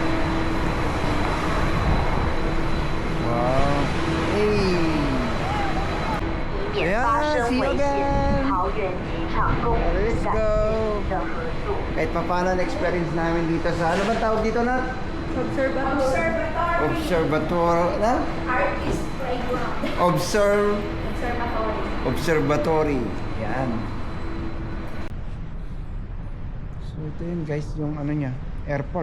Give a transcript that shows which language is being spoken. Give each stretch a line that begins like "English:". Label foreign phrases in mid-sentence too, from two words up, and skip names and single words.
English: Wow. Hey.
Chinese: 以免发生危险。桃园机场公司
English: Let's
Chinese: 感
English: go.
Chinese: 谢您的合作。
Filipino: Kahit pa paano na-experience namin dito sa, ano ba tawag dito na? Observatory. Na? Artist Playground. Observatory. Yan. So ito yun guys, yung ano niya, airport.